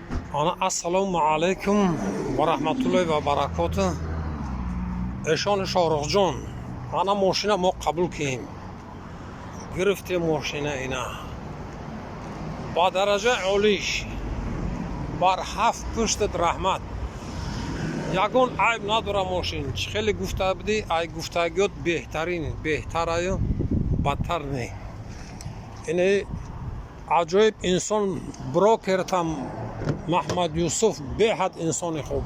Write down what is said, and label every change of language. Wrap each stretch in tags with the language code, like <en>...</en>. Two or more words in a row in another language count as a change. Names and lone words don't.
<ar>Ana السلام عليكم و رحمة الله و بركاته.</ar> <tg>Эшон Шорухҷон, ана мошина мо қабул кийим. Гирифте мошина ина. Ба дараҷа олиш. Бар 7 пушт раҳмат. Ягон айб надора мошин. Хеле гуфта буди, ай гуфтагиёт беҳтараю, бадтар не. Ине аҷоиб инсон брокертам Маҳмад Юсуф беҳад инсони хуб.</tg>